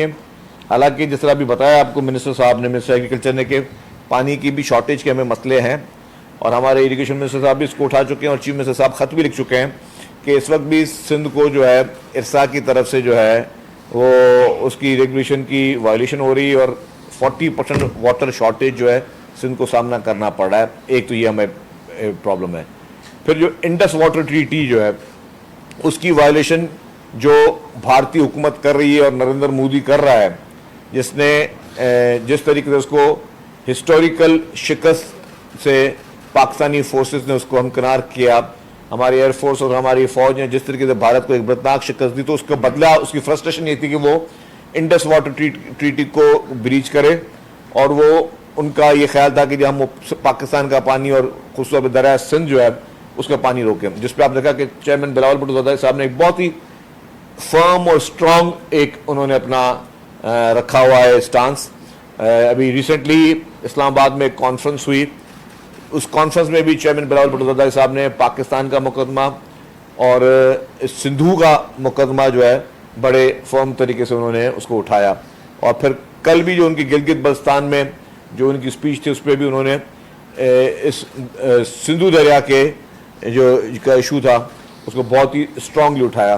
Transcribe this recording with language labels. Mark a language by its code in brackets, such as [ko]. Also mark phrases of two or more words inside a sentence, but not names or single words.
[ur] حالانکہ جس طرح ابھی بتایا آپ کو منسٹر صاحب نے, منسٹر ایگریکلچر نے, کہ پانی کی بھی شارٹیج کے ہمیں مسئلے ہیں, اور ہمارے اریگیشن منسٹر صاحب بھی اس کو اٹھا چکے ہیں, اور چیف منسٹر صاحب خط بھی لکھ چکے ہیں کہ اس وقت بھی سندھ کو جو ہے ارسا کی طرف سے جو ہے وہ اس کی ریگولیشن کی وائلیشن ہو رہی ہے, اور 40% [en] water shortage [ur] جو ہے سندھ کو سامنا کرنا پڑ رہا ہے. ایک تو یہ ہمیں پرابلم ہے. پھر جو انڈس واٹر ٹریٹی جو ہے اس کی وائلیشن جو بھارتی حکومت کر رہی ہے اور نریندر مودی کر رہا ہے، جس نے جس طریقے سے اس کو ہسٹوریکل شکست سے پاکستانی فورسز نے اس کو ہمکنار کیا، ہماری ایئرفورس اور ہماری فوج نے جس طریقے سے بھارت کو ایک بدناک شکست دی، تو اس کا بدلہ، اس کی فرسٹریشن یہ تھی کہ وہ انڈس واٹر ٹریٹی کو بریچ کرے. اور وہ ان کا یہ خیال تھا کہ جب ہم پاکستان کا پانی اور خصوص دریا سندھ جو ہے اس کا پانی روکیں، جس پر آپ دیکھا کہ چیئرمین بلاول بھٹو زرداری صاحب نے ایک بہت ہی فرم اور اسٹرانگ ایک انہوں نے اپنا رکھا ہوا ہے اسٹانس. ابھی ریسنٹلی اسلام آباد میں ایک کانفرنس ہوئی، اس کانفرنس میں بھی چیئرمین بلاول بھٹو زرداری صاحب نے پاکستان کا مقدمہ اور سندھو کا مقدمہ جو ہے بڑے فرم طریقے سے انہوں نے اس کو اٹھایا. اور پھر کل بھی جو ان کی گلگت بلتستان میں جو ان کی اسپیچ تھی اس پر بھی انہوں نے اس سندھو دریا کے جو کا ایشو تھا اس کو بہت ہی اسٹرانگلی اٹھایا.